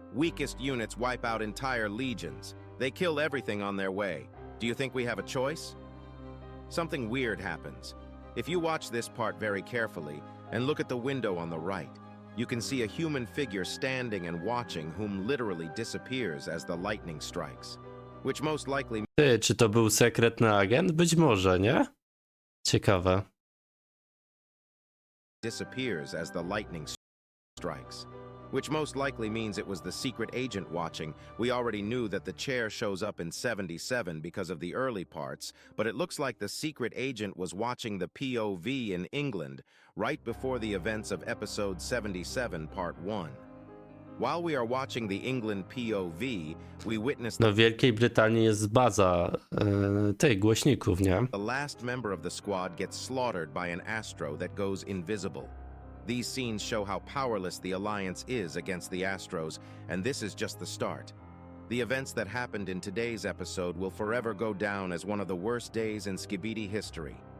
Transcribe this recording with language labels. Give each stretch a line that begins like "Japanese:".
English: Weakest units wipe out entire legions. They kill everything on their way. Do you think we have a choice?" Something weird happens. If you watch this part very carefully and look at the window on the right, you can see a human figure standing and watching whom literally disappears as the lightning strikes. Which most likely...
Polish: Ty, czy to był sekretny agent? Być może, nie? Ciekawe.
English: Disappears as the lightning strikes, which most likely means it was the secret agent watching. We already knew that the chair shows up in 77 because of the early parts, but it looks like the secret agent was watching the POV in England right before the events of episode 77 part 1. While we are watching the England POV, we witness
Polish: No w Wielkiej Brytanii jest baza tych głośników, nie?
English: the last member of the squad gets slaughtered by an Astro that goes invisible. These scenes show how powerless the Alliance is against the Astros, and this is just the start. The events that happened in today's episode will forever go down as one of the worst days in Skibidi history.